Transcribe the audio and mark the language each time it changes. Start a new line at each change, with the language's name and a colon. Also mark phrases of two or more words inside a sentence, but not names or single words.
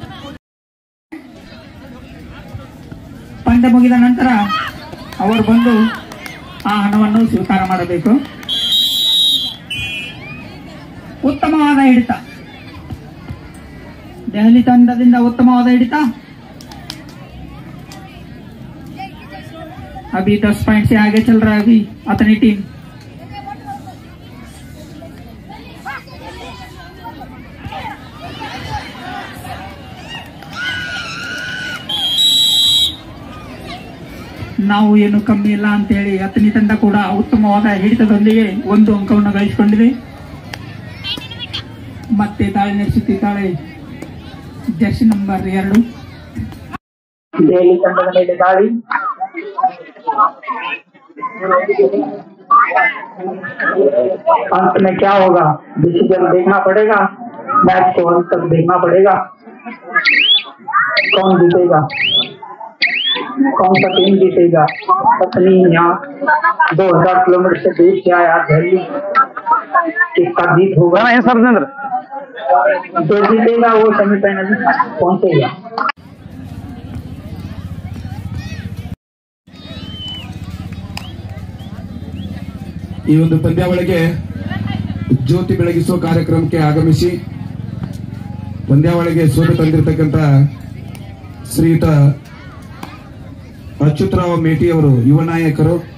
Kannada: ಪಂದ್ಯ ಮುಗಿದ ನಂತರ ಅವರು ಬಂದು ಆ ಹಣವನ್ನು ಸ್ವೀಕಾರ ಮಾಡಬೇಕು. ಉತ್ತಮವಾದ ಹಿಡಿತ ದೆಹಲಿ ತಂಡದಿಂದ, ಉತ್ತಮವಾದ ಹಿಡಿತ.
Hindi: अभी 10 पॉइंट से आगे चल रहा है अभी अपनी टीम.
Kannada: ನಾವು ಏನು ಕಮ್ಮಿ ಇಲ್ಲ ಅಂತ ಹೇಳಿ ಅತನಿ ತಂಡ ಕೂಡ ಉತ್ತಮವಾದ ಹಿಡಿತದೊಂದಿಗೆ 1 ಅಂಕವನ್ನು ಗಳಿಸಿಕೊಂಡಿದೆ. ಮತ್ತೆ ದಾಳಿ ನಡೆಸುತ್ತಿದ್ದಾಳೆ
English: jersey number
Kannada: 2 ದೆಹಲಿ ತಂಡದ ಮೇಲೆ ದಾಳಿ.
Hindi: अंत में क्या होगा डिसीजन देखना पड़ेगा. मैच को अंत तक देखना पड़ेगा. कौन जीतेगा, कौन सा टीम जीतेगा. पत्नी यहाँ 2000 किलोमीटर से दूर से आया दिल्ली, किसका जीत होगा. जो जीतेगा वो सेमीफाइनल में पहुंचेगा.
Kannada: ಈ ಒಂದು ಪಂದ್ಯಾವಳಿಗೆ ಜ್ಯೋತಿ ಬೆಳಗಿಸುವ ಕಾರ್ಯಕ್ರಮಕ್ಕೆ ಆಗಮಿಸಿ ಪಂದ್ಯಾವಳಿಗೆ ಸೋಲು ತಂದಿರತಕ್ಕಂತ ಶ್ರೀಯುತ ಅಚ್ಯುತರಾವ್ ಮೇಟಿಯವರು ಯುವ ನಾಯಕರು,